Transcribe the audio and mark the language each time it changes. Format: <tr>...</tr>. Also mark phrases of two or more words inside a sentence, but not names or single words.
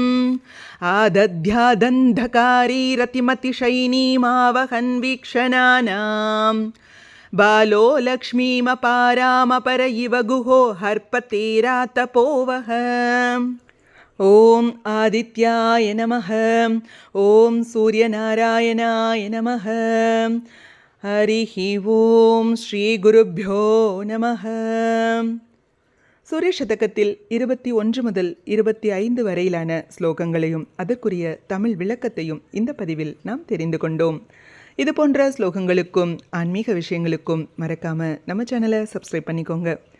<sa>आदध्यादन्धकारीरतिमतिशैनीमावहन् वीक्षणानाम् बालो लक्ष्मीमपारामपर इव गुहो हर्पतेरातपोवः ॐ आदित्याय नमः ॐ सूर्यनारायणाय नमः हरिः ॐ श्रीगुरुभ्यो नमः.</sa> <ta>சூரிய சதகத்தில் 21 முதல் 25 வரையிலான ஸ்லோகங்களையும் அதற்குரிய தமிழ் விளக்கத்தையும் இந்த பதிவில் நாம் தெரிந்து கொண்டோம். இது போன்ற ஸ்லோகங்களுக்கும் ஆன்மீக விஷயங்களுக்கும் மறக்காம நம்ம சேனலை சப்ஸ்கிரைப் பண்ணிக்கோங்க.</ta>